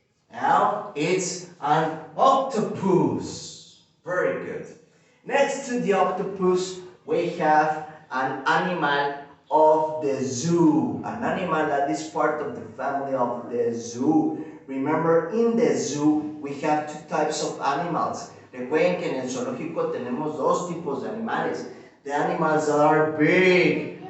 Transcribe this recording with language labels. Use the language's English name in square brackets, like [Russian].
[English] Now, it's an octopus. Very good. Next to the octopus, we have an animal of the zoo. An animal that is part of the family of the zoo. Remember, in the zoo, we have two types of animals. [Spanish] Recuerden que en el zoológico tenemos dos tipos de animales. [English] The animals that are big.